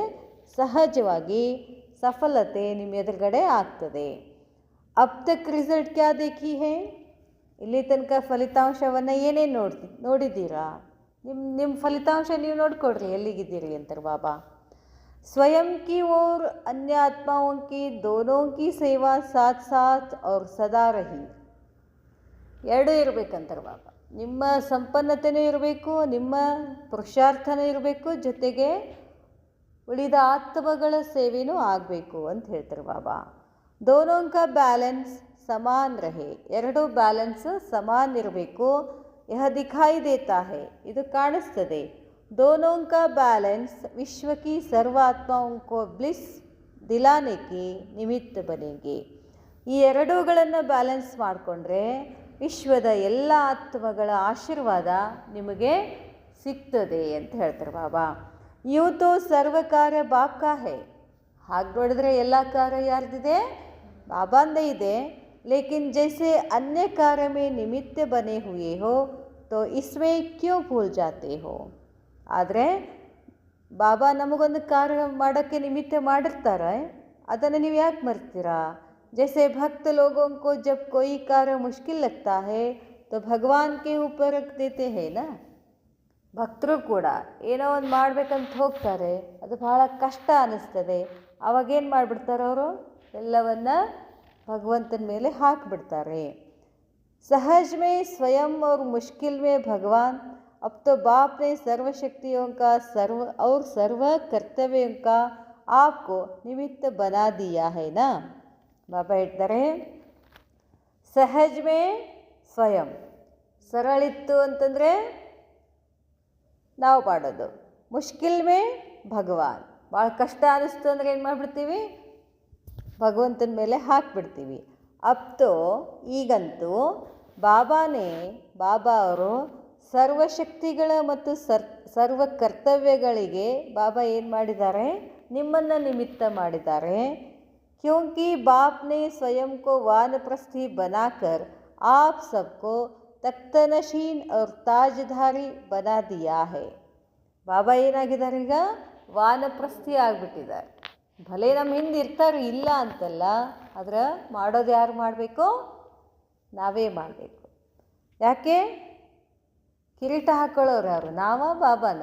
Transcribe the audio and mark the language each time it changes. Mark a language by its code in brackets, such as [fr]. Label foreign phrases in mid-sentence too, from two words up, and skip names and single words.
[kn] ಸಹಜವಾಗಿ ಸಫಲತೆ ನಿಮ್ಮ ಎದುರುಗಡೆ ಆಗ್ತದೆ. [hi] अब तक रिज़ल्ट क्या देखी है? [kn] ಇಲ್ಲಿ ತನಕ ಫಲಿತಾಂಶವನ್ನು ಏನೇನು ನೋಡಿದ್ದೀರಾ? ನಿಮ್ಮ ಫಲಿತಾಂಶ ನೀವು ನೋಡ್ಕೊಡ್ರಿ ಎಲ್ಲಿಗಿದ್ದೀರಿ ಅಂತಾರೆ ಬಾಬಾ. [hi] स्वयं की और अन्य ಆತ್ಮಾओं की दोनों की सेवा साथ साथ और सदा रही. [kn] ಎರಡೂ ಇರಬೇಕಂತಾರೆ ಬಾಬಾ. ನಿಮ್ಮ ಸಂಪನ್ನತೆಯೂ ಇರಬೇಕು, ನಿಮ್ಮ ಪುರುಷಾರ್ಥನೂ ಇರಬೇಕು, ಜೊತೆಗೆ ಉಳಿದ ಆತ್ಮಗಳ ಸೇವೆಯೂ ಆಗಬೇಕು ಅಂತ ಹೇಳ್ತಾರೆ ಬಾಬಾ. [hi] दोनों का बैलेंस समान रहे. [kn] ಎರಡೂ ಬ್ಯಾಲೆನ್ಸ್ ಸಮಾನ್ ಇರಬೇಕು. [hi] यह दिखाई देता है, [kn] ಇದು ಕಾಣಿಸ್ತದೆ. [hi] दोनों का बैलेंस विश्व की सर्वात्माओं को ब्लिस दिलाने की निमित्त बनेंगे. [kn] ಈ ಎರಡೂಗಳನ್ನು ಬ್ಯಾಲೆನ್ಸ್ ಮಾಡಿಕೊಂಡ್ರೆ ವಿಶ್ವದ ಎಲ್ಲ ಆತ್ಮಗಳ ಆಶೀರ್ವಾದ ನಿಮಗೆ ಸಿಗ್ತದೆ ಅಂತ ಹೇಳ್ತಾರೆ ಬಾಬಾ. [hi] ಯೂँ तो सर्व कार्य बाप का है. [kn] ಹಾಗೆ ನೋಡಿದ್ರೆ ಎಲ್ಲ ಕಾರ್ಯ ಯಾರ್ದಿದೆ? ಬಾಬಾಂದೇ ಇದೆ. [hi] लेकिन जैसे अन्य कार्य में निमित्त बने हुए हो तो इसमें क्यों भूल जाते हो? [kn] ಆದರೆ ಬಾಬಾ ನಮಗೊಂದು ಕಾರ್ಯ ಮಾಡೋಕ್ಕೆ ನಿಮಿತ್ತ ಮಾಡಿರ್ತಾರೆ, ಅದನ್ನು ನೀವು ಯಾಕೆ ಮರ್ತೀರಾ? [hi] जैसे भक्त लोगों को जब कोई कार्य मुश्किल लगता है तो भगवान के ऊपर रख देते हैं ना. [kn] ಭಕ್ತರು ಕೂಡ ಏನೋ ಒಂದು ಮಾಡಬೇಕಂತ ಹೋಗ್ತಾರೆ, ಅದು ಬಹಳ ಕಷ್ಟ ಅನ್ನಿಸ್ತದೆ. ಅವಾಗೇನು ಮಾಡಿಬಿಡ್ತಾರೆ ಅವರು? ಎಲ್ಲವನ್ನ ಭಗವಂತನ ಮೇಲೆ ಹಾಕಿಬಿಡ್ತಾರೆ. [hi] सहज में स्वयं और मुश्किल में भगवान. अब तो बाप ने सर्वशक्तियों का सर्व कर्तव्यों का आपको निमित्त बना दिया है ना. [kn] ಬಾಬಾ ಹೇಳ್ತಾರೆ [hi] सहज में स्वयं. [kn] ಸರಳಿತ್ತು ಅಂತಂದರೆ ನಾವು ಮಾಡೋದು. [hi] मुश्किल में भगवान. [kn] ಭಾಳ ಕಷ್ಟ ಅನ್ನಿಸ್ತು ಅಂದರೆ ಏನು ಮಾಡಿಬಿಡ್ತೀವಿ? ಭಗವಂತನ ಮೇಲೆ ಹಾಕಿಬಿಡ್ತೀವಿ. ಅಪ್ತೋ ಈಗಂತೂ ಬಾಬಾ ಅವರು ಸರ್ವಶಕ್ತಿಗಳ ಮತ್ತು ಸರ್ವ ಕರ್ತವ್ಯಗಳಿಗೆ ಬಾಬಾ ಏನು ಮಾಡಿದ್ದಾರೆ? ನಿಮ್ಮನ್ನು ನಿಮಿತ್ತ ಮಾಡಿದ್ದಾರೆ. [hi] क्योंकि बाप ने स्वयं को वानप्रस्थी बनाकर आप सबको तख्तनशीन और ताजधारी बना दिया है. [kn] ಬಾಬಾ ಏನಾಗಿದ್ದಾರೆ? ಈಗ ವಾನಪ್ರಸ್ಥಿ ಆಗಿಬಿಟ್ಟಿದ್ದಾರೆ. ಭಲೆ ನಮ್ಮ ಹಿಂದೆ ಇರ್ತಾರೆ, ಇಲ್ಲ ಅಂತಲ್ಲ, ಆದರೆ ಮಾಡೋದು ಯಾರು ಮಾಡಬೇಕು? ನಾವೇ ಮಾಡಬೇಕು. ಯಾಕೆ? ಕಿರೀಟ ಹಾಕ್ಕೊಳ್ಳೋರು ಯಾರು? ನಾವ ಬಾಬಾನ?